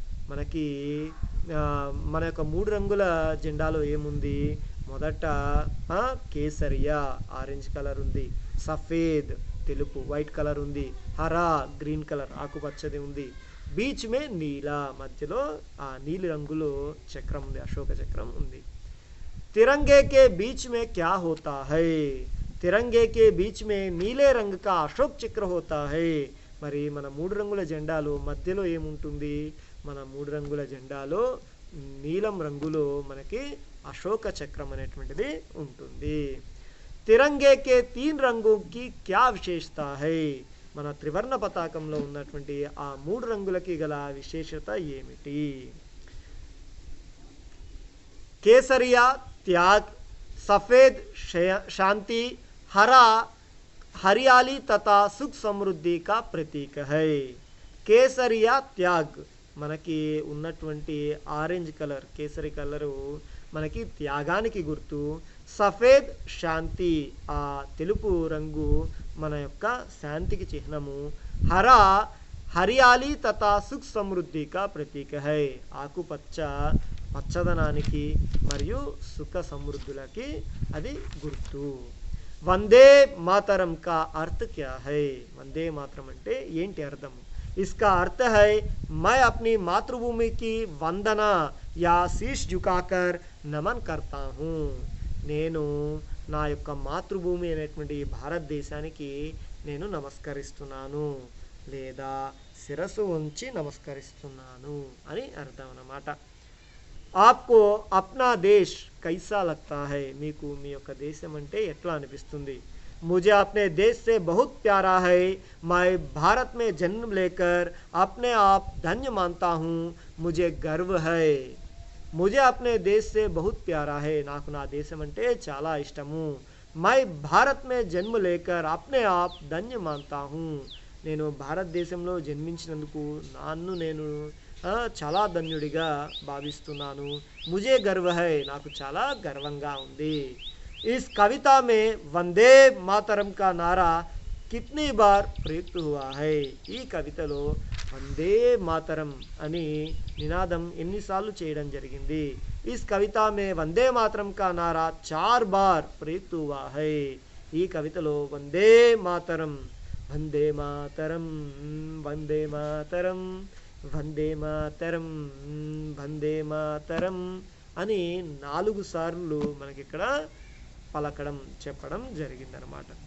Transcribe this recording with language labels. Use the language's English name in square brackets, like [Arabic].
[Telugu] మనకి మన యొక్క 3 రంగుల జెండాలో ఏముంది? మొదట కేసరియా ఆరెంజ్ కలర్ ఉంది, సఫేద్ తెలుపు వైట్ కలర్ ఉంది, హరా గ్రీన్ కలర్ ఆకుపచ్చది ఉంది, [Hindi] బీచ్ మే నీలా [Telugu] మధ్యలో ఆ నీలి రంగులో చక్రం ఉంది, అశోక చక్రం ఉంది. [Hindi] तिरंगे के बीच में क्या होता है? तिरंगे के बीच में नीले रंग का अशोक चक्र होता है. [Telugu] మరి మన 3 రంగుల జెండాలో మధ్యలో ఏముంటుంది? మన 3 రంగుల జెండాలో నీలం రంగులో మనకి అశోక చక్రం అనేటువంటిది ఉంటుంది. [Hindi] తిరంగే కే 3 రంగోं की क्या विशेषता है? [Telugu] మన త్రివర్ణ పతాకంలో ఉన్నటువంటి ఆ 3 రంగులకి గల విశేషత ఏమిటి? [Hindi] కేసరియా त्याग, सफेद शांति, हरा हरियाली तथा सुख समृद्धि का प्रतीक है. [Telugu] కేసరియా త్యాగ్ మనకి ఉన్నటువంటి ఆరెంజ్ కలర్ కేసరి కలరు మనకి త్యాగానికి గుర్తు. సఫేద్ శాంతి ఆ తెలుపు రంగు మన యొక్క శాంతికి చిహ్నము. [Hindi] హరా హరియాలి తథా సుఖ సమృద్ధి కా ప్రతీక హై, [Telugu] ఆకుపచ్చ పచ్చదనానికి మరియు సుఖ సమృద్ధులకి అది గుర్తు. [Hindi] వందే మాతరం కా అర్థ క్యా హై? [Telugu] వందే మాతరం అంటే ఏంటి అర్థం? [Hindi] इसका अर्थ है मैं अपनी मातृभूमि की वंदना या शीश झुकाकर नमन करता हूँ. [Telugu] నేను నా యొక్క మాతృభూమి అనేటువంటి భారతదేశానికి నేను నమస్కరిస్తున్నాను లేదా శిరస్సు ఉంచి నమస్కరిస్తున్నాను అని అర్థం అన్నమాట. [Hindi] आपको अपना देश कैसा लगता है? [Telugu] మీకు మీ యొక్క దేశం అంటే ఎట్లా అనిపిస్తుంది? [Hindi] मुझे अपने देश से बहुत प्यारा है. मैं भारत में जन्म लेकर अपने आप धन्य मानता हूँ. मुझे गर्व है. मुझे अपने देश से बहुत प्यारा है. [Telugu] నాకు నా దేశం అంటే చాలా ఇష్టము. [Hindi] मैं भारत में जन्म लेकर अपने आप धन्य मानता हूँ. [Telugu] నేను భారతదేశంలో జన్మించినందుకు నన్ను నేను చాలా ధన్యుడిగా భావిస్తున్నాను. [Hindi] मुझे गर्व है. [Telugu] నాకు చాలా గర్వంగా ఉంది. [Hindi] इस कविता में वंदे मातरम का नारा कितनी बार प्रयुक्त हुआ है? [Telugu] ఈ కవితలో వందే మాతరం అని నినాదం ఎన్నిసార్లు చేయడం జరిగింది? [Hindi] इस कविता में वंदे मातरम का नारा 4 बार प्रयुक्त हुआ है. [Telugu] ఈ కవితలో వందే మాతరం వందే మాతరం వందే మాతరం వందే మాతరం వందే మాతరం అని 4 సార్లు మనకి ఇక్కడ పలకడం చెప్పడం జరిగిందనమాట.